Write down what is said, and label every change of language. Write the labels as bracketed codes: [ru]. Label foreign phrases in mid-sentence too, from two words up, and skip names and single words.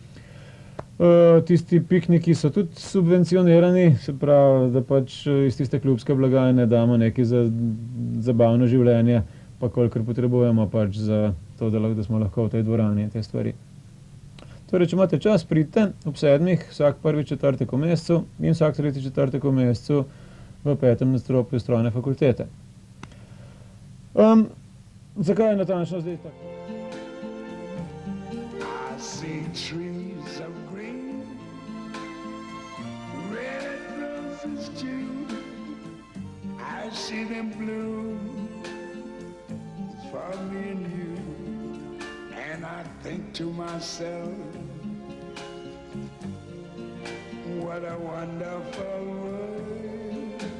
[sl] Tisti pikniki so tudi subvencionirani, se pravi, da pač iz tiste klubske blagajne damo nekaj za zabavno življenje, pa kolikor potrebujemo pač za to, da smo lahko v tej dvorani in te stvari. Torej, če imate čas, pridite ob 7, vsak prvi četrtek v mesecu in vsak tretji četrtek v mesecu v 5. nadstropju strojne fakultete. Zakaj je natančno zdaj tako? [en] I see trees of green, red roses too. I see them bloom for me and you. And I think to myself, what a wonderful world.